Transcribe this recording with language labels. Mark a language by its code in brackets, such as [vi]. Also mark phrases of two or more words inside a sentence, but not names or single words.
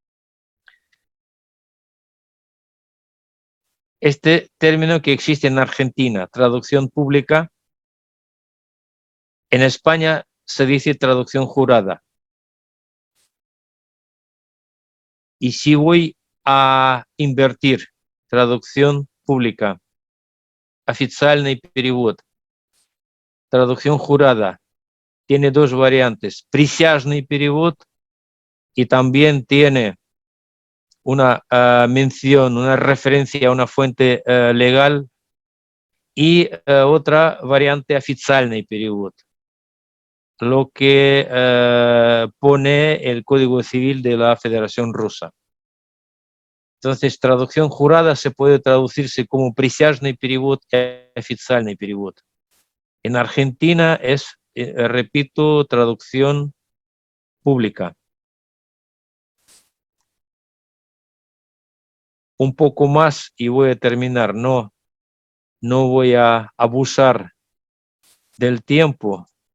[es] Este término que existe en Argentina, traducción pública, en España se dice traducción jurada. Y si voy a invertir traducción pública, [ru] официальный перевод, [es] traducción jurada, tiene dos variantes, [ru] присяжный перевод, [es] y también tiene una mención, una referencia a una fuente legal, y otra variante, [ru] официальный перевод, [es] lo que pone el Código Civil de la Federación Rusa. Entonces, traducción jurada se puede traducirse como [ru] присяжный перевод [es] y [ru] официальный перевод. [es] En Argentina es, repito, traducción pública. Un poco más y voy a terminar. No voy a abusar del tiempo.